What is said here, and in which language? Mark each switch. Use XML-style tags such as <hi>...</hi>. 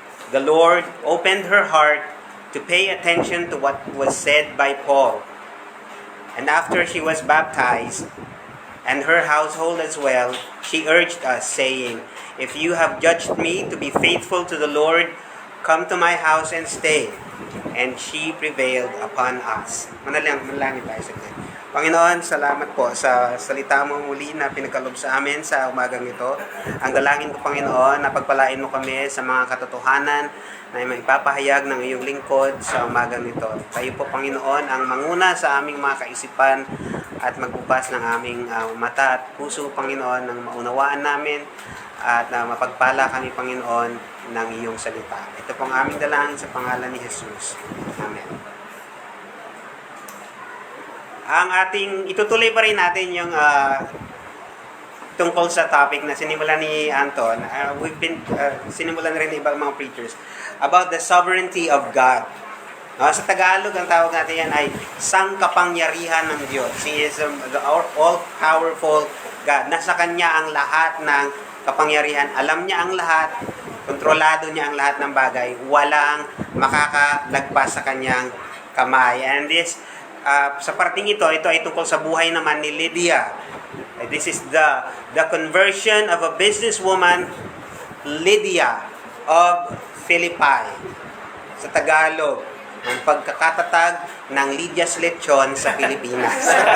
<en>The Lord opened her heart to pay attention to what was said by Paul. And after she was baptized, and her household as well, she urged us, saying, "If you have judged me to be faithful to the Lord, come to my house and stay." And she prevailed upon us.</en> <tl>Manalangin tayo sa Diyos. Panginoon, salamat po sa salita mo muli na pinagkalob sa amin sa umagang ito. Ang dalangin ko, Panginoon, na pagpalain mo kami sa mga katotohanan na maipapahayag ng iyong lingkod sa umagang ito. Kayo po, Panginoon, ang manguna sa aming mga kaisipan at magbukas ng aming mata at puso, Panginoon, ng maunawaan namin at mapagpala kami, Panginoon, ng iyong salita. Ito pong aming dalangin sa pangalan ni Jesus. Amen. Ang ating, itutuloy pa rin natin yung tungkol sa topic na sinimulan ni Anton.</tl> <en>We've been,</en> <tl>sinimulan na rin ibang mga</tl> <en>preachers about the sovereignty of God.</en> <tl>Sa Tagalog, ang tawag natin yan ay sangkapangyarihan ng Diyos.</tl> <en>He is the all-powerful God.</en> <tl>Nasa Kanya ang lahat ng kapangyarihan. Alam niya ang lahat. Kontrolado niya ang lahat ng bagay. Walang makakalagpas sa Kanyang kamay.</tl> <en>And this,</en> <tl>sa parting ito ay tungkol sa buhay naman ni Lydia.</tl> <en>This is the conversion of a businesswoman, Lydia of Philippi.</en> <tl>Sa Tagalog, ang pagkakatatag ng Lydia's Lechon sa Pilipinas.</tl>